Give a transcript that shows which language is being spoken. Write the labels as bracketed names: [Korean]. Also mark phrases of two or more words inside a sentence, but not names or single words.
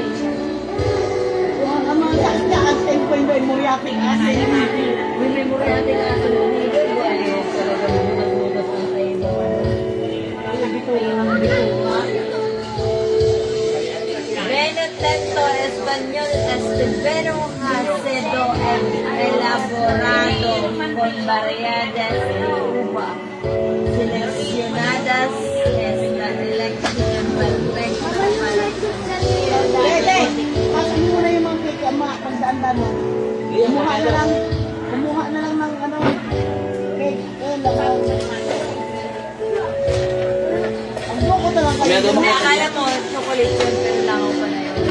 [Filipino] Ang mga sakit ang 10.5 [English] muriatic acid. [Filipino] May [English] muriatic acid. [Spanish] Benetento Español Estevero Hacedo elaborado con variedades de uva seleccionadas es la elección perfecta para [Filipino] Pasin mo na yung mga cake, mga pagdaan mo. Kumuha na lang ng ano, cake. Ang buko na lang kayo. May akala mo chocolate yun pero langaw pa na yun.